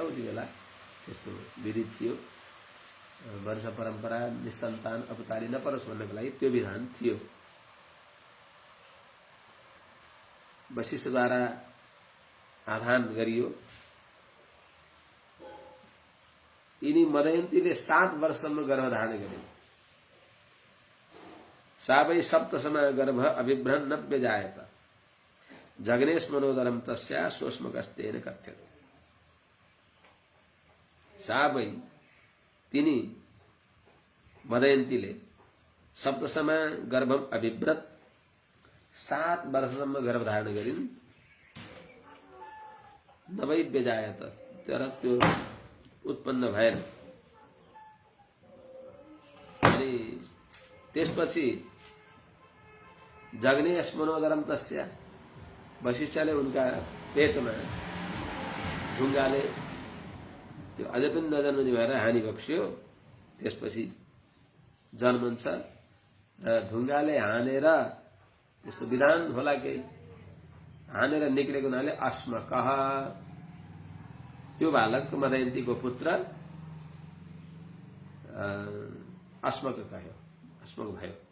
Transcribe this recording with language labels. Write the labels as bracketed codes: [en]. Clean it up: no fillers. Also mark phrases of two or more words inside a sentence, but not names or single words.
[ne] उति बेला त्यस्तो विधि थियो। वंश परम्परा निसन्तान अपतारी नपरोस् भन्नको लागि त्यो विधान थियो। वशिष्ठद्वारा आधान गरियो। यिनी मदयन्तीले 7 वर्षसम्म गर्भधारण गरे। [sa] सा वै सप्तसमा गर्भ अभिभ्रन न व्यजायत जग्नेश मनोदरम तस्या सोष्मकस्तेन कथ्यते। सा वै [ne] तिनी मदयन्तीले [sa] सप्तसमा गर्भम अभिव्रत [ne] 7 वर्षसम्म गर्भधारण गरिन्। [sa] नवै व्यजायत [ne] तर त्यो उत्पन्न भएन। अनि त्यसपछि [sa] जग्ने अस्मनोदरम तस्या [ne] वशिष्ठले उनका पेटमा ढुङ्गाले त्यो अझै पनि नजन्मने भएर हानि बक्स्यो। त्यसपछि जन्मन्छ र ढुङ्गाले हानेर त्यस्तो विधान होला केही हानेर निक्लेको हुनाले अस्मकः त्यो बालक मदयन्तीको पुत्र अस्मक कह्यो, अस्मक भयो।